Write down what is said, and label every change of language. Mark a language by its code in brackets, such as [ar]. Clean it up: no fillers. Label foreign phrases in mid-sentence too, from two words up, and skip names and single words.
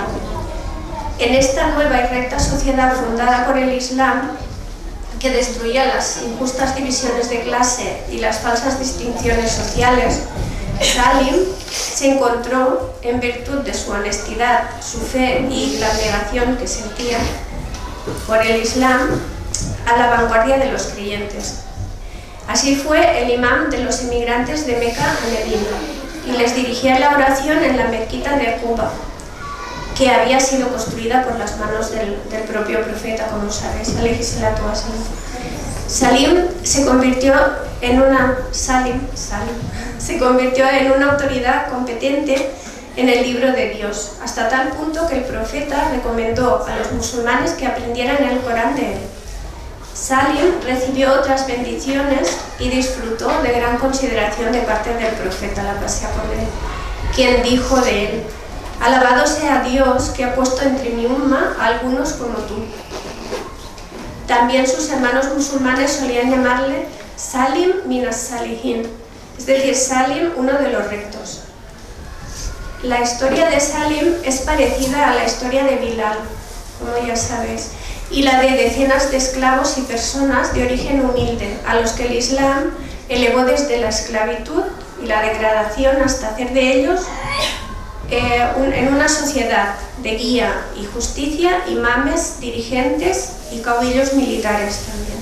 [es] En esta nueva y recta sociedad fundada por el Islam, que destruía las injustas divisiones de clase y las falsas distinciones sociales, Salim se encontró, en virtud de su honestidad, su fe y la abnegación que sentía por el Islam, a la vanguardia de los creyentes. Así fue el imán de los inmigrantes de Meca a Medina y les dirigía la oración en la mezquita de Quba, que había sido construida por las manos del propio profeta, como sabéis, [ar] عليه الصلاة والسلام. [es] Salim se convirtió en una autoridad competente en el libro de Dios, hasta tal punto que el profeta recomendó a los musulmanes que aprendieran el Corán de él. Salim recibió otras bendiciones y disfrutó de gran consideración de parte del profeta, la pasea con él, quien dijo de él, alabado sea Dios que ha puesto entre mi umma a algunos como tú. También sus hermanos musulmanes solían llamarle Salim [ar] من الصالحين, [es] es decir, Salim, uno de los rectos. La historia de Salim es parecida a la historia de Bilal, como ya sabéis, y la de decenas de esclavos y personas de origen humilde, a los que el Islam elevó desde la esclavitud y la degradación hasta hacer de ellos en una sociedad de guía y justicia, imames, dirigentes y caudillos militares también.